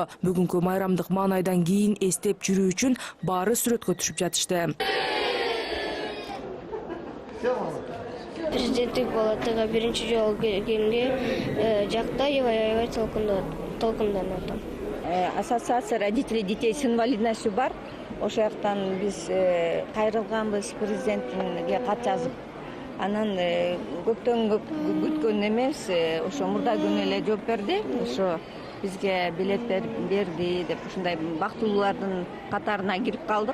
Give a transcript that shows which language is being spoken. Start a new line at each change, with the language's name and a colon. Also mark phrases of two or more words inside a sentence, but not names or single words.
Kyrgyz: Бүгүнкү майрамдык маанайдан кийин эстеп жүрүү үчүн баары сүрөткө түшүп жатышты. Президенттик балаттыга биринчи жолу келгенге жактай аябай толкунданып.
Russian: Ассоциация родителей детей с инвалидностью бар.
Kyrgyz: Ошол жактан биз кайрылганбыз, президентке кат жазып. Анан көптөн күткөн эмес, ошо мурда күнү эле жооп берди. Ошо бизге билет берди деп ушундай бактылуулардын катарына кирип калдык.